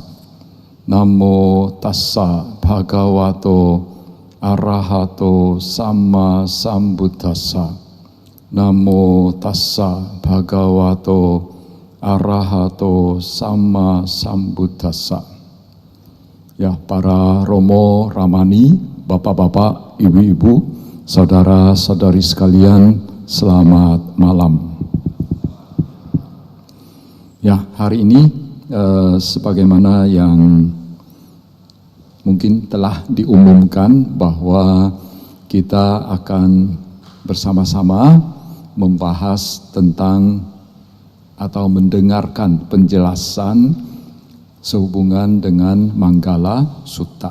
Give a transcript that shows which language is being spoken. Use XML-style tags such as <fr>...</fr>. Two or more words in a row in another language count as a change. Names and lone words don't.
<pi>Namo tassa bhagavato arahato samma sambuddhassa. Namo tassa bhagavato arahato samma sambuddhassa.</pi> <id>Ya, para Romo Ramani, Bapak-bapak, Ibu-ibu, saudara-saudari sekalian, selamat malam. Ya, hari ini sebagaimana yang mungkin telah diumumkan bahwa kita akan bersama-sama membahas tentang atau mendengarkan penjelasan sehubungan dengan Manggala Sutta.</id>